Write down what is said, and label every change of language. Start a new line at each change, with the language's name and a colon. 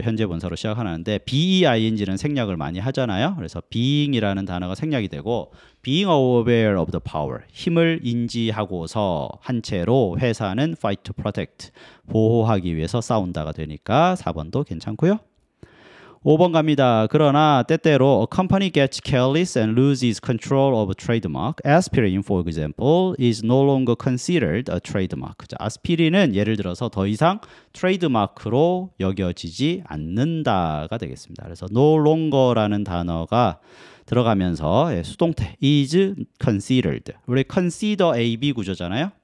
Korean: 현재 분사로 시작하는데 being는 생략을 많이 하잖아요. 그래서 being이라는 단어가 생략이 되고 being aware of the power 힘을 인지하고서 한 채로 회사는 fight to protect 보호하기 위해서 싸운다가 되니까 4번도 괜찮고요. 5번 갑니다. 그러나 때때로
English: a company gets careless and loses control of a trademark. Aspirin, for example, is no longer considered a trademark.
Korean: 자, 아스피린은 예를 들어서 더 이상 트레이드마크로 여겨지지 않는다가 되겠습니다. 그래서 no longer라는 단어가 들어가면서 수동태 is considered. 우리 consider A, B 구조잖아요.